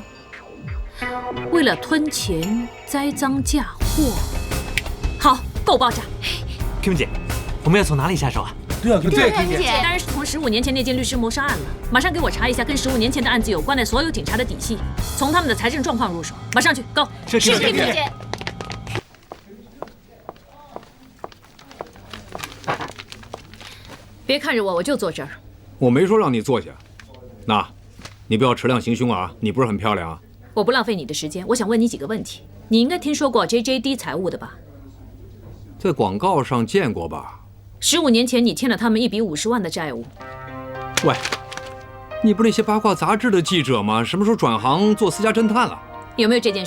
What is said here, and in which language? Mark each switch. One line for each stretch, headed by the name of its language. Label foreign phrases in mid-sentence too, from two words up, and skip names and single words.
Chinese: 為了吞錢栽贓嫁禍，好，夠爆炸。 Kim 姐，我們要從哪裡下手啊？對啊，Kim 姐，當然是從15年前那件律師謀殺案了。馬上給我查一下跟15年前的案子有關的所有警察的底細，從他們的財政狀況入手。馬上去 ，Go！是 Kim 姐。別看着我，我就坐這兒。我沒說讓你坐下。那，你不要持量行凶啊！你不是很漂亮啊？我不浪費你的時間，我想問你幾個問題。你應該聽說過 JJD 財務的吧？在廣告上見過吧？15年前你欠了他們1筆50萬的債務。喂，你不是那些八卦雜誌的記者嗎？什麼時候轉行做私家偵探了？有沒有這件事？